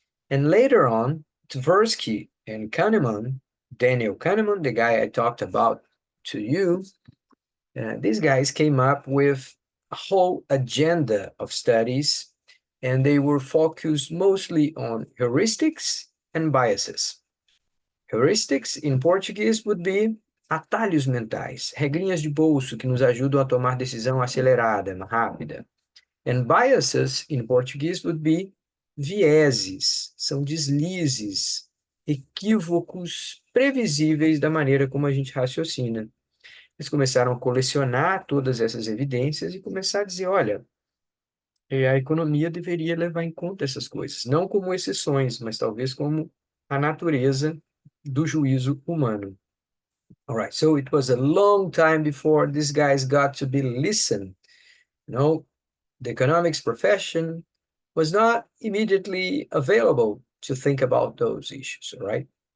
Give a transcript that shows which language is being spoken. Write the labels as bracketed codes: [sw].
[en] And later on, Tversky and Kahneman, Daniel Kahneman, the guy I talked about to you, these guys came up with a whole agenda of studies, and they were focused mostly on heuristics and biases. [pt] Heuristics, em português, [en] would be [pt] atalhos mentais, regrinhas de bolso que nos ajudam a tomar decisão acelerada, rápida. [en] And biases, in Portuguese, would be [pt] vieses, são deslizes, equívocos previsíveis da maneira como a gente raciocina. Eles começaram a colecionar todas essas evidências e começar a dizer, olha, a economia deveria levar em conta essas coisas, não como exceções, mas talvez como a natureza do juízo humano. [en] All right, so it was a long time before these guys got to be listened. You know, the economics profession was not immediately available to think about those issues, all right?